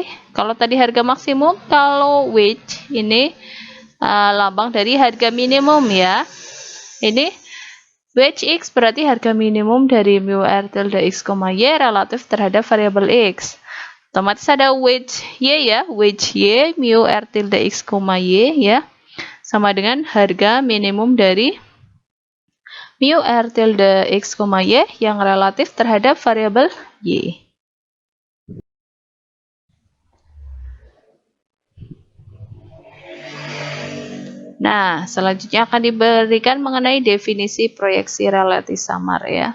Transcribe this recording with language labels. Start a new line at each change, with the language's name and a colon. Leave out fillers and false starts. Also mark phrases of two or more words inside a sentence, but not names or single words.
Indonesian: Kalau tadi harga maksimum, kalau wage ini lambang dari harga minimum ya. Ini wage X berarti harga minimum dari mu R tilde X, Y relatif terhadap variabel X. Otomatis ada wage Y ya, wage Y mu R tilde X, Y ya, sama dengan harga minimum dari mu R tilde X, Y yang relatif terhadap variabel Y. Nah, selanjutnya akan diberikan mengenai definisi proyeksi relatif samar ya.